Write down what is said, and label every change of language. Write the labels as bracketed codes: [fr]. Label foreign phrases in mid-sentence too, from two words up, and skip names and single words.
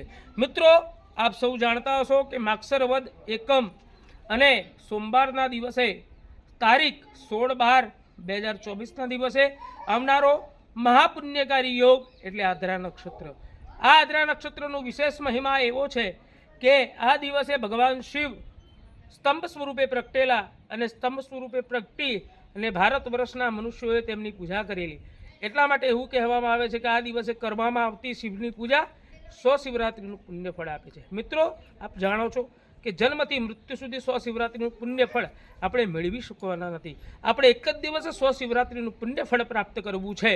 [gu] મિત્રો, આપ સૌ જાણતા હશો કે માગસર વદ એકમ અને સોમવારના દિવસે તારીખ 16/12/2024 દિવસે આવનારો મહાપુણ્યકારી યોગ એટલે આદ્રા નક્ષત્ર। આ આદ્રા નક્ષત્રનો વિશેષ મહિમા એવો છે કે આ દિવસે ભગવાન શિવ સ્તંભ સ્વરૂપે પ્રગટેલા અને સ્તંભ સ્વરૂપે પ્રગટી અને ભારત વર્ષના મનુષ્યોએ તેમની પૂજા કરેલી। એટલા માટે એવું કહેવામાં આવે છે કે આ દિવસે કરવામાં આવતી શિવની પૂજા 100 શિવરાત્રિનું પુણ્યફળ આપે છે। મિત્રો, આપ જાણો છો કે જન્મથી મૃત્યુ સુધી 100 શિવરાત્રિનું પુણ્યફળ આપણે મેળવી શકવાના નથી। આપણે એક જ દિવસે 100 શિવરાત્રિનું પુણ્યફળ પ્રાપ્ત કરવું છે।